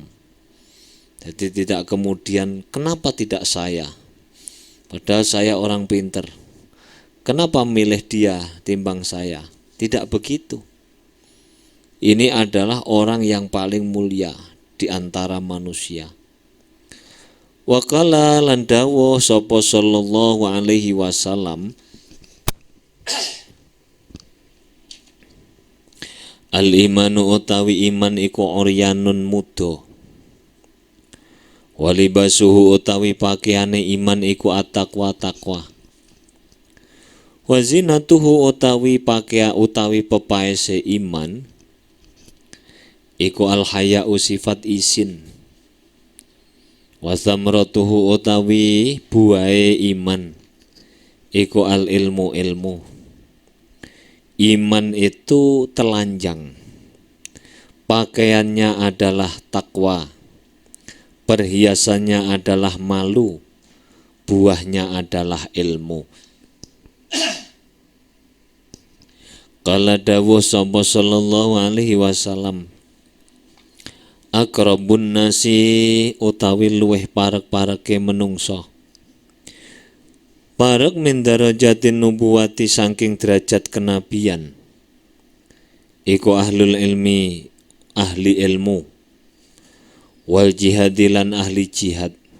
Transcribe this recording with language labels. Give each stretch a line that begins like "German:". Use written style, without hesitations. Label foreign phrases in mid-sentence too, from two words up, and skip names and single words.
Indonesian: Jadi tidak kemudian, kenapa tidak saya? Padahal saya orang pinter. Kenapa milih dia timbang saya? Tidak begitu. Ini adalah orang yang paling mulia di antara manusia.
Arabic: وقال
Javanese: lan dawuh sapa
Arabic: صلى الله عليه وسلم,
Javanese: al-imanu utawi iman iku oryanun mudo, walibasuhu utawi pakaiane iman iku at-taqwa takwa, wazinatuhu utawi pakaian utawi pepaese iman iku al-haya'u sifat isin, wasamratuhu utawi buahe iman iku al-ilmu ilmu.
Indonesian: Iman itu telanjang, pakaiannya adalah takwa, perhiasannya adalah malu, buahnya adalah ilmu.
Javanese: Qala dawuh sapa
Arabic: صلى الله عليه وسلم, أقرب الناس
Javanese: utawi luweh parek-pareke menungso, parek
Arabic: من درجة النبوة
Javanese: saking
Indonesian: derajat kenabian
Javanese: iku
Arabic: أهل العلم
Javanese: ahli ilmu, wal jihadilan ahli jihad.